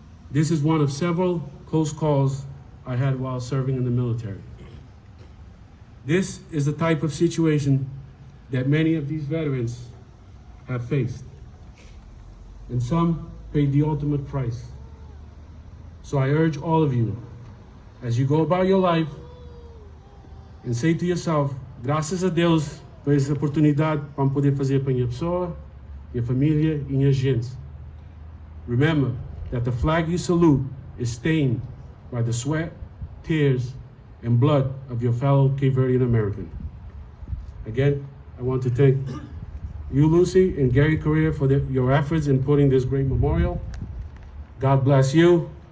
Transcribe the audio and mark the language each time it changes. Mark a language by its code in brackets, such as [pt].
[en] This is one of several close calls I had while serving in the military. This is the type of situation that many of these veterans have faced, and some paid the ultimate price. So I urge all of you, as you go about your life, and say to yourself, [pt] graças a Deus por essa oportunidade para poder fazer para minha pessoa, minha família e minha gente. [en] Remember that the flag you salute is stained by the sweat, tears, and blood of your fellow Cape Verdean American. Again, I want to thank you, Lucy, and Gary Correia for your efforts in putting this great memorial. God bless you.